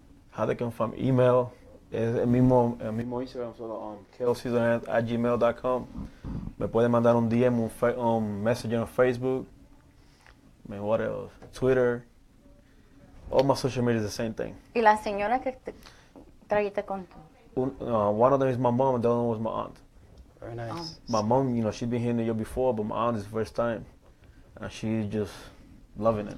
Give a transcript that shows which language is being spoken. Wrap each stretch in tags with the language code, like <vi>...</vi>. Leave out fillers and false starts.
<en>How they can find email.</en> <es>El mismo Instagram, solo</es> <en>kelscaesar@gmail.com.</en> <es>Me pueden mandar un DM, un</es> <en>message on Facebook. What else? Twitter. All my social media is the same thing.</en> <es>Y la señora que te trajiste con tú.</es> <en>One of them is my mom, and the other one was my aunt. Very nice. My mom, she's been here the year before, but my aunt is the first time, and she's just loving it.</en>